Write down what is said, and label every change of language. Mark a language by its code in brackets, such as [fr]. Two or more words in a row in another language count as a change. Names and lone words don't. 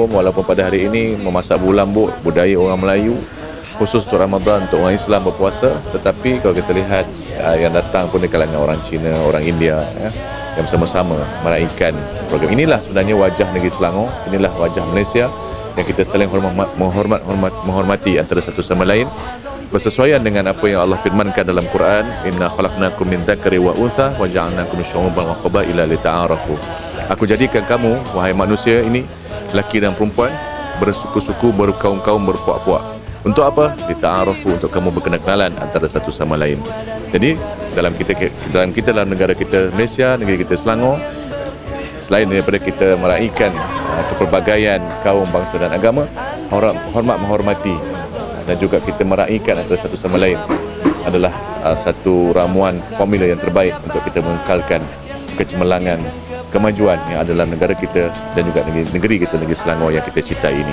[ms] Walaupun pada hari ini memasak bubur lambuk budaya orang Melayu, khusus untuk Ramadan untuk orang Islam berpuasa, tetapi kalau kita lihat yang datang pun di kalangan orang Cina, orang India, yang bersama-sama meraihkan program. Inilah sebenarnya wajah negeri Selangor, inilah wajah Malaysia yang kita saling menghormati antara satu sama lain, bersesuaian dengan apa yang Allah firmankan dalam Quran, [ar] إنا خلقناكم من ذكر وأنثى وجعلناكم شعوبا وقبائل لتعارفوا. [ms] Aku jadikan kamu wahai manusia ini lelaki dan perempuan, bersuku-suku, berkaum-kaum, berpuak-puak. Untuk apa? Lita'arafu, untuk kamu berkenalan antara satu sama lain. Jadi dalam negara kita Malaysia, negeri kita Selangor, selain daripada kita meraihkan kepelbagaian kaum, bangsa dan agama, hormat menghormati dan juga kita meraihkan antara satu sama lain adalah satu ramuan formula yang terbaik untuk kita mengekalkan kecemerlangan, kemajuan yang ada dalam negara kita dan juga negeri kita, negeri Selangor yang kita cintai ini.